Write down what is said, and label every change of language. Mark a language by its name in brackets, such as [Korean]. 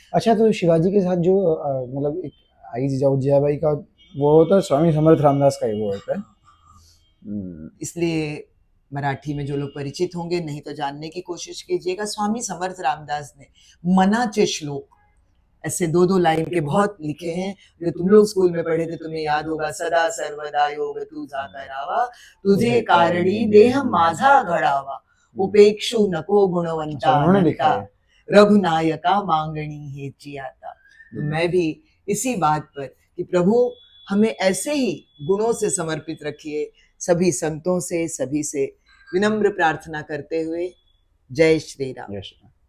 [Hindi] अच्छा, तो शिवाजी के साथ जो मतलब एक आई जिजाबाई का वो होता है, स्वामी समर्थ रामदास का ही वो होता है। इसलिए मराठी में जो लोग परिचित होंगे, नहीं तो जानने की कोशिश कीजिएगा। स्वामी समर्थ रामदास ने मनाचे श्लोक ऐसे 2-2 लाइन के बहुत लिखे हैं, जो तुम लोग स्कूल में पढ़े थे, तुम्हें याद होगा। [Marathi] सदा सर्वदा योग तुझा करावा, तुझे कारणी देह माझा घडावा, उपेक्षु नको गुणवंता अनंता, रघुनायका मांगणी हेची आता। [Hindi] तो मैं भी इसी बात पर कि प्रभु हमें ऐसे ही गुणों से समर्पित रखिए, सभी संतों से, सभी से विनम्र प्रार्थना करते हुए, जय श्री राम।